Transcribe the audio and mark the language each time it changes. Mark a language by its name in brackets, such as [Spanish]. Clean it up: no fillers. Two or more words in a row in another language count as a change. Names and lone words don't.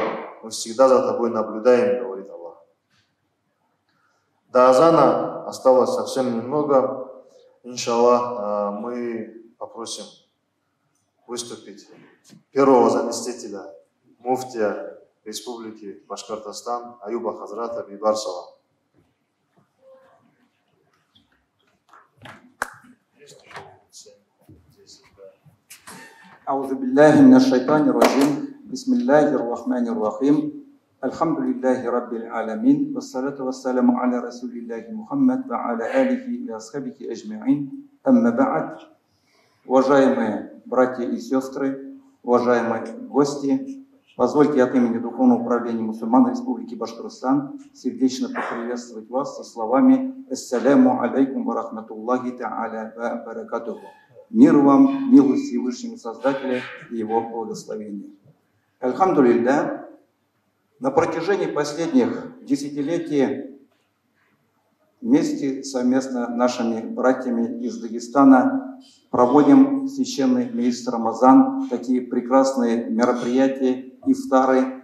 [Russian] Мы всегда за тобой наблюдаем, говорит Аллах. До азана осталось совсем немного. Иншаллах, мы попросим выступить первого заместителя муфтия Республики Башкортостан Аюба Хазрата Бибарсова. [Arabic] أعوذ بالله من الشيطان الرجيم بسم الله الرحمن الرحيم الحمد لله رب العالمين والصلاة والسلام على رسول الله محمد وعلى آله وأصحابه أجمعين أما بعد. [Russian] Уважаемые братья и сестры, уважаемые гости, позвольте от имени Духовного управления мусульман Республики Башкортостан сердечно поприветствовать вас со словами [Arabic] «السلام عليكم ورحمة الله تعالى وبركاته». [Russian] Мир вам, милость Всевышнего Создателя и Его благословения. Альхамдулилля, на протяжении последних десятилетий вместе совместно нашими братьями из Дагестана проводим священный месяц Рамазан, такие прекрасные мероприятия, ифтары.